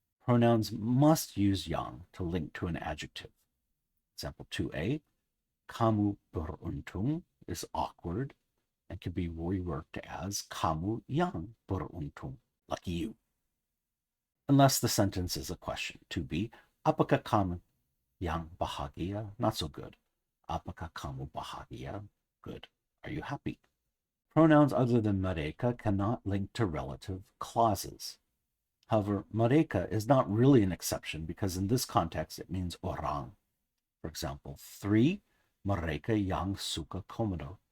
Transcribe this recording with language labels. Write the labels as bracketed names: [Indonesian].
[English] Pronouns must use yang to link to an adjective. Example 2a, [Indonesian] kamu beruntung [English] is awkward and can be reworked as [Indonesian] kamu yang beruntung, [English] lucky you. Unless the sentence is a question. [Indonesian] 2b, apakah kamu yang bahagia? [English] Not so good. [Indonesian] Apakah kamu bahagia? [English] Good. Are you happy? Pronouns other than mereka cannot link to relative clauses. However, mereka is not really an exception because in this context it means orang. For example, 3, [Indonesian] mereka yang suka Komodo.